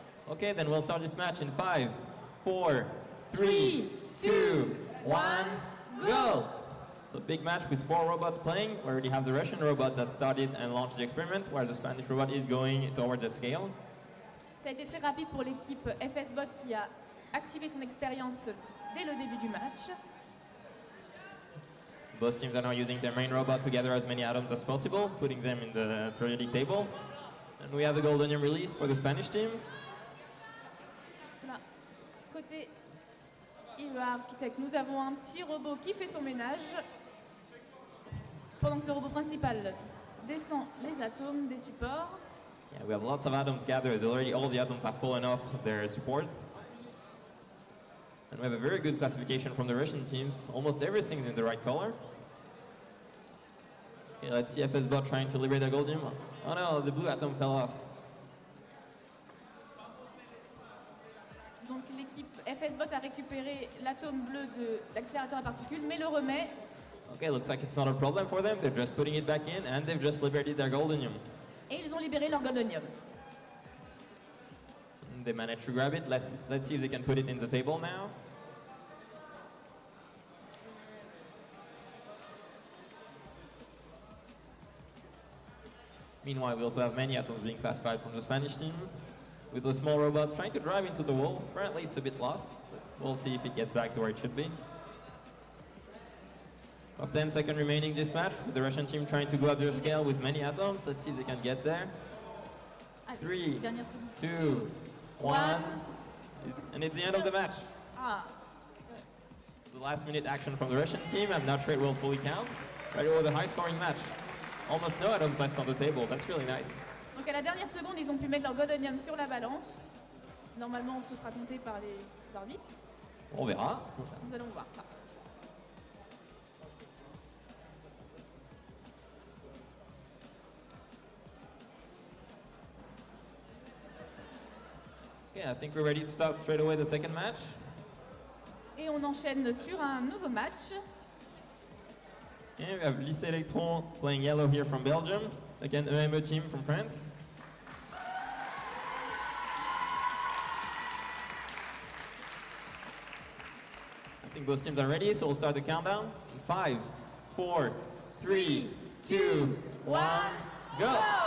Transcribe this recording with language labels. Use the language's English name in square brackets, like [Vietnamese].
[English] Okay, then we'll start this match in 5, 4, 3, 2, 1, go! So big match with 4 robots playing. We already have the Russian robot that started and launched the experiment, while the Spanish robot is going toward the scale. [French] Ça a été très rapide pour l'équipe FSBot qui a activé son expérience dès le début du match. [English] Both teams are now using their main robot to gather as many atoms as possible, putting them in the periodic table. And we have the Goldenium release for the Spanish team. [French] Là, côté IEA Architect, nous avons un petit robot qui fait son ménage pendant que le robot principal descend les atomes des supports. [English] Yeah, we have lots of atoms gathered. Already all the atoms have fallen off their support. And we have a very good classification from the Russian teams. Almost everything is in the right color. Okay, let's see FSBot trying to liberate the Goldenium. Oh no, the blue atom fell off. [French] Donc l'équipe FSBot a récupéré l'atome bleu de l'accélérateur à particules, mais le remet. [English] Okay, looks like it's not a problem for them. They're just putting it back in and they've just liberated their Goldenium. [French] Et ils ont libéré leur Goldenium. [English] They managed to grab it. Let's see if they can put it in the table now. Meanwhile, we also have many atoms being classified from the Spanish team, with a small robot trying to drive into the wall. Apparently it's a bit lost, but we'll see if it gets back to where it should be. Of 10 seconds remaining this match, with the Russian team trying to go up their scale with many atoms. Let's see if they can get there. [French] Allez, 3, dernière seconde. [English] 2, 1, and it's the end of the match. Ah, The last minute action from the Russian team. I'm not sure it will fully count, but it was a high scoring match. Almost no atoms left on the table. That's really nice. [French] donc à la dernière seconde, ils ont pu mettre leur Goldenium sur la balance. Normalement, ce sera compté par les arbitres. On verra. Nous allons voir ça. [English] Okay, I think we're ready to start straight away the second match. [French] Et on enchaîne sur un nouveau match. [English] And we have Lycée Electron playing yellow here from Belgium, again EME team from France. I think both teams are ready, so we'll start the countdown. In 5, 4, 3, 2, 1, go!